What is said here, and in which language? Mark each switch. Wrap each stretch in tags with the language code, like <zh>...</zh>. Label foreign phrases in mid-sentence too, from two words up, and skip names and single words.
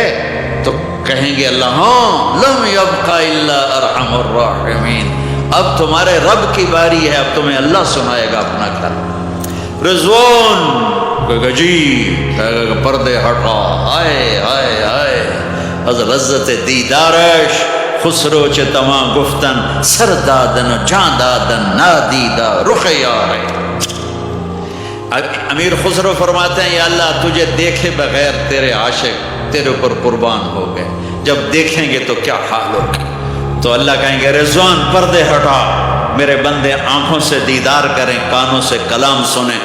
<ur>تو کہیں گے اللہ ہاں</ur> <ar>لم یبق الا ارحم الراحمین،</ar> <ur>اب تمہارے رب کی باری ہے، اب تمہیں اللہ سنائے گا اپنا کلام. رضوان کہے گا جی، کہے گا پردے ہٹا.</ur> <fa>ہائے ہائے ہائے از لذت دیدارش خسرو چه تما گفتن سر دادن و جان دادن نادیدہ رخ یار.</fa> <ur>امیر خسرو فرماتے ہیں یا اللہ تجھے دیکھے بغیر تیرے عاشق تیرے اوپر قربان ہو گئے، جب دیکھیں گے تو کیا حال ہوگا. تو اللہ کہیں گے رضوان پردے ہٹا، میرے بندے آنکھوں سے دیدار کریں، کانوں سے کلام سنیں.</ur>